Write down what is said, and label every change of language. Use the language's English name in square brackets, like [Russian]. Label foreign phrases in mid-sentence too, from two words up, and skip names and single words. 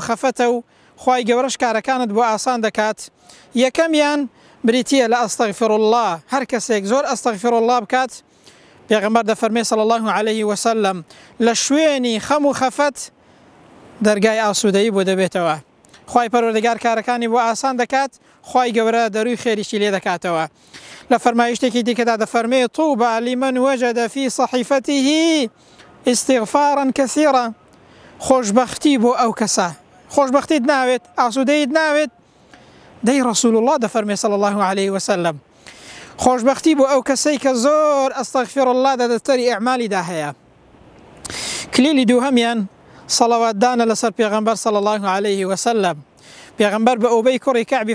[Central Kurdish] خەفەتە و خوای گەورەش کارەکانت بۆ ئاسان دەکات یەکەمیان بریتیە لە [Arabic] ئەستەغفر الله [Central Kurdish] هەر کەسێک زۆر [Arabic] ئەستەغفر الله [Central Kurdish] بکات پێغەمبەر دەفەرمێ [Arabic] صلی الله عليه وسلم [Central Kurdish] لە شوێنی خەم و خەفەت دەرگای ئاسوودەیی بۆ دەبێتەوە خوای پەروەردگار کارەکانی بۆ ئاسان دەکات خوای گەورە دەروی خێریشی لێ دەکاتەوە لە فەرمایشتێکی دیکەدا دەفەرمێ [Arabic] طوبى لمن وجد في صحيفته استغفارا كثيرا [Central Kurdish] خۆشبەختی بۆ ئەو کەسە خۆشبەختیت ناوێت ئاسوودەیت ناوێت دەی [Arabic] رسول الله [Central Kurdish] دەفەرمێ [Arabic] صلی الله عليه وسلم [Central Kurdish] خۆشبەختی بۆ ئەو کەسەی کە زۆر [Arabic] ئەستەغفر الله [Central Kurdish] دەدەتەری ئەعمالیدا هەیە کلیلی دووهەمیان سەڵەواتدانە لەسەر پێغەمبەر [Arabic] صلی الله عليه وسلم [Central Kurdish] پێغەمبەر بە ئوبەی کوڕی کەعبی